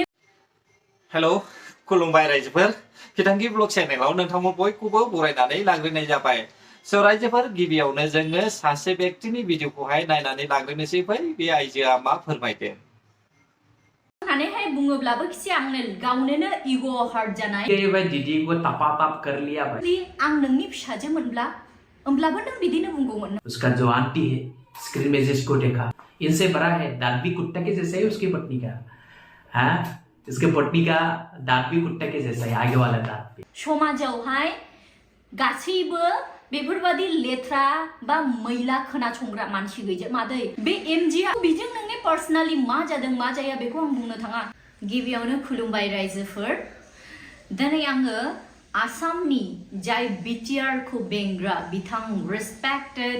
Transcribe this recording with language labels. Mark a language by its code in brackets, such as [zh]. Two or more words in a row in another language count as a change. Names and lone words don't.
[brx] हेल' खुलुमबाय रायजोफोर खिथांखि ब्लग चेनेलाव नोंथांमोन बयखौबो बरायनानै लाग्रोनाय जाबाय स' रायजोफोर गिबियावनो जोङो सासे व्यक्तिनि भिडिअखौहाय नायनानै लाग्रोनोसै फै बे आइजोआ मा फोरमायदों हाय बुङोब्लाबो खिसे आंनो गावनोनो इग' हार्ट जानाय [hi] ये भाई दीदी को तपा कर लिया भाई [brx] आं नोंनि फिसाजो मोनब्ला होमब्लाबो नों बिदिनो बुंगौमोन [hi] उसका जो आंटी है स्क्रीन में जिसको देखा इनसे बड़ा है दांत भी कुत्ते के जैसा है उसकी पत्नी का हाँ इसके पत्नी का दांत भी कुत्ते के जैसा है आगे वाला दांत भी [brx] समाजावहाय गासैबो बेफोरबादि लेथ्रा बा मैला खोनासंग्रा मानसि गैजा मादै बे एमजिआ बिजों नोंनि पार्सोनाली मा जादों मा जाया बेखौ आं बुंनो थाङा गिबियावनो खुलुमबाय रायजोफोर दिनै आङो आसामनि जाय बिटिआर खौ बेंग्रा बिथां रेसपेक्टेड